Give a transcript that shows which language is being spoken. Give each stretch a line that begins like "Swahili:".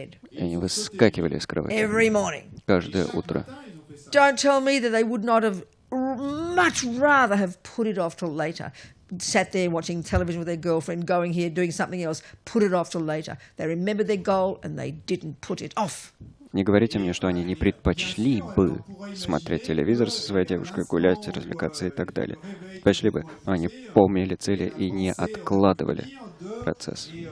Russian: И они выскакивали из кровати каждое утро.
English: Don't tell me that they would not have much rather have put it off till later. Sat there watching television with their girlfriend, going here, doing something else, put it off till later. They remembered their goal and they didn't put it off.
Russian: Не говорите мне, что они не предпочли бы смотреть телевизор со своей девушкой, гулять, развлекаться и так далее. Предпочли бы, но они помнили цели и не откладывали процесс.